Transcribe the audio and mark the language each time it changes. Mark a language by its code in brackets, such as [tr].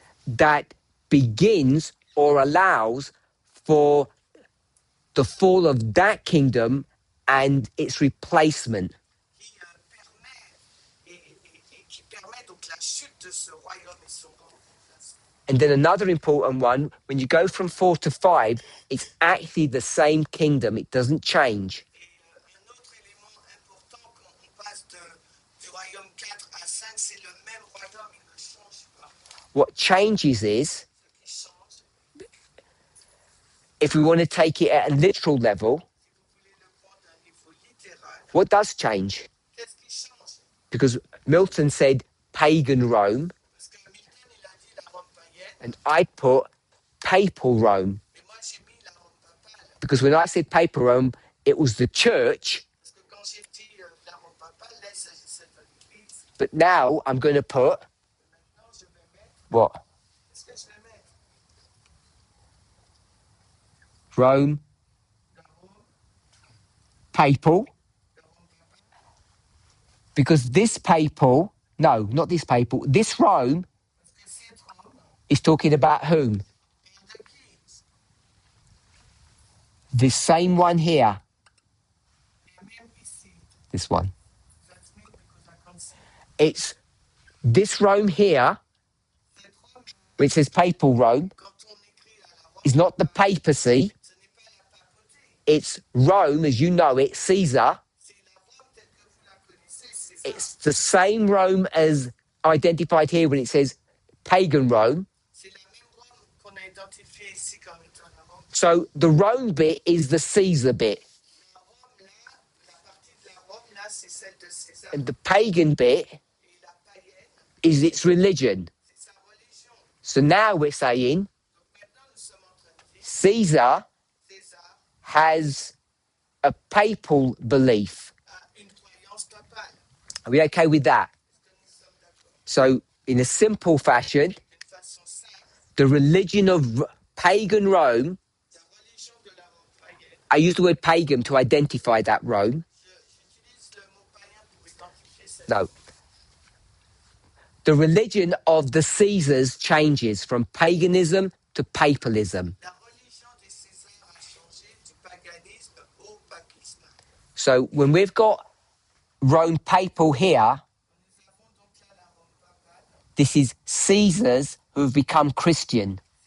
[en] That begins or allows for the fall of that kingdom and its replacement. [fr] qui permet et qui permet donc la chute de ce royaume et son remplacement. [en] And then another important one, when you go from 4 to 5, it's actually the same kingdom. It doesn't change. [fr] Et un autre élément important quand on passe du royaume 4 à 5, c'est le même royaume, il ne change pas. [en] What changes is, [fr] Ce qui change, [en] if we want to take it at a literal level, [fr] si vous voulez le prendre d'un niveau littéral, [en] what does change? [fr] qu'est-ce qui change? [en] Because Milton said pagan Rome, [fr] Parce que Milton, il a dit la Rome païenne, [en] and I put papal Rome. [fr] mais moi j'ai mis la Rome papale. [en] Because when I said papal Rome, it was the church, [fr] Parce que quand j'ai dit la Rome papale, là il s'agissait de l'Église. [en] but now I'm going to put [fr] Maintenant je vais mettre, [en] what? [fr] qu'est-ce que je vais mettre? [en] Rome, [fr] La Rome, [en] papal, [fr] la Rome papale. [en] because this papal, no, not this papal, this Rome [fr] Parce que cette Rome [en] is talking about whom? [fr] parle de qui? [en] This same one here, [fr] La même ici. [en] this one. That's me because I can't see. It's this Rome here, [fr] Cette Rome, [en] which says papal Rome, [fr] quand on écrit à la Rome, [en] is not the papacy, [fr] ce n'est pas la papauté. [en] it's Rome as you know it, Caesar. [fr] C'est la Rome telle que vous la connaissez, c'est ça. [en] It's the same Rome as identified here when it says pagan Rome. [fr] C'est la même Rome qu'on a identifiée ici comme étant la Rome. [en] So the Rome bit is the Caesar bit, [fr] La Rome là, la partie de la Rome là, c'est celle de César. [en] and the pagan bit [fr] Et la païenne, [en] is its religion. [fr] c'est sa religion. [en] So now we're saying [fr] Donc maintenant, nous sommes en train de dire [en] Caesar [fr] César [en] has a papal belief. [fr] a une croyance papale. [en] Are we okay with that? [fr] Est-ce que nous sommes d'accord? [en] So, in a simple fashion, [fr] D'une façon simple, [en] the religion of pagan Rome, [fr] la religion de la Rome païenne, [en] I use the word pagan to identify that Rome. [fr] j'utilise le mot païen pour identifier cette [en] No. The religion of the Caesars changes from paganism to papalism. [fr] La religion des Césars a changé du paganisme au papisme. [en] So, when we've got Rome papal here, [fr] Nous avons donc là la Rome papale [en] This is Caesars who have become Christian.